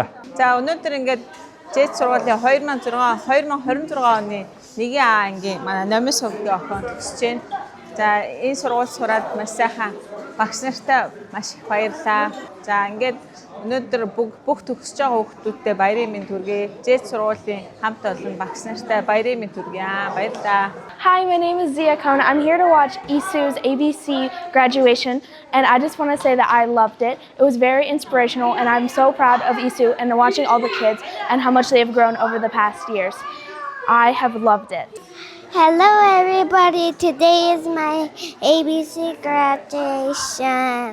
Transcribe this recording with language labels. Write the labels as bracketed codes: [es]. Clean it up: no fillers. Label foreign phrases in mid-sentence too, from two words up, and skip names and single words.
[mn] За өнөөдөр ингээд ЖЭД сургуулийн 2026 оны 1 ангийн манай номын цуглын охин төгсөж байна. За энэ сургууль сураад маш сайхан багш нартай маш их баярлалаа. За ингээд өнөөдөр бүх төгсөж байгаа хүүхдүүдтэй баярын мэнд хүргэе. ЖЭД сургуулийн хамт олон багш нартай баярын мэнд хүргэе. Баярлалаа. [en] Hi, my name is Zia Kona. I'm here to watch Isu's ABC graduation, and I just want to say that I loved it. It was very inspirational, and I'm so proud of Isu and watching all the kids and how much they have grown over the past years. I have loved it. Hello everybody, today is my ABC graduation.